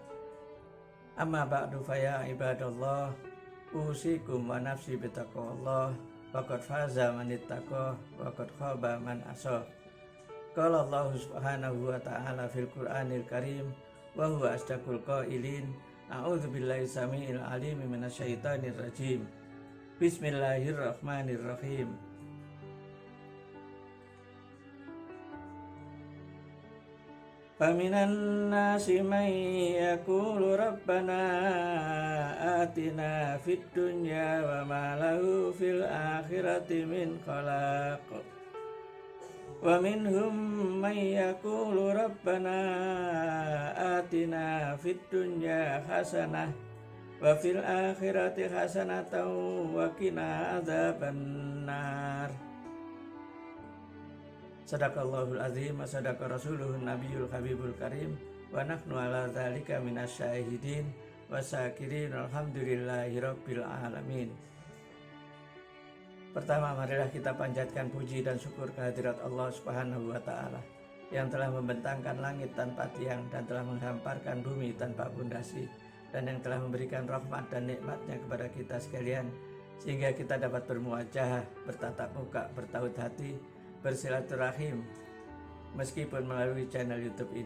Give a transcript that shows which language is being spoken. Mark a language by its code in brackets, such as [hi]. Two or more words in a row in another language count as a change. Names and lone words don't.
[ar] أما بعد فيا عباد الله، أوصيكم ونفسي بتقوى الله، فقد فاز من اتقى وقد خاب من عصى. قال الله سبحانه وتعالى في القرآن الكريم وهو أصدق القائلين. أعوذ بالله السميع العليم من الشيطان الرجيم. Bismillahirrahmanirrahim. فمن الناس من يقول ربنا آتنا في الدنيا وما له في الآخرة من خلاق. ومنهم من يقول ربنا آتنا في الدنيا حسنة وفي الآخرة حسنة وقنا عذاب النار. صدق الله العظيم وصدق رسوله النبي الحبيب الكريم ونحن على ذلك من الشاهدين والشاكرين الحمد لله رب العالمين. [id] Pertama, marilah kita panjatkan puji dan syukur kehadirat Allah [ar] سبحانه وتعالى [id] yang telah membentangkan langit tanpa tiang dan telah menghamparkan bumi tanpa pondasi, dan yang telah memberikan rahmat dan nikmatnya kepada kita sekalian sehingga kita dapat bermuajahah, bertatap muka, bertaut hati, bersilaturahim meskipun melalui channel YouTube ini.